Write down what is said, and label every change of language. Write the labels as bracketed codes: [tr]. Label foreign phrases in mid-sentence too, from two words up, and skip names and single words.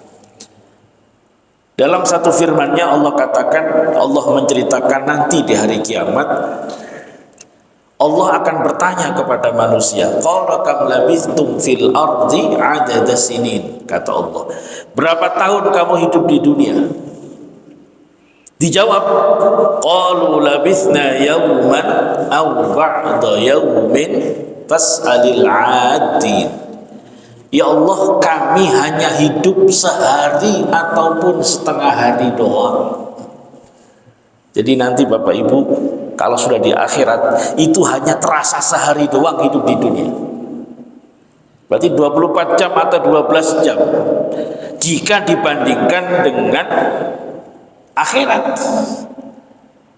[id] Dalam satu firman-Nya Allah katakan, Allah menceritakan nanti di hari kiamat Allah akan bertanya kepada manusia, [ar] قال كم لبثتم في الأرض عدد سنين, [id] kata Allah, berapa tahun kamu hidup di dunia? Dijawab, [ar] قالوا لبثنا يوما أو بعض يوم فاسأل العادين. [id] Ya Allah, kami hanya hidup sehari ataupun setengah hari doang. Jadi nanti Bapak Ibu, kalau sudah di akhirat, itu hanya terasa sehari doang hidup di dunia. Berarti 24 jam atau 12 jam jika dibandingkan dengan akhirat.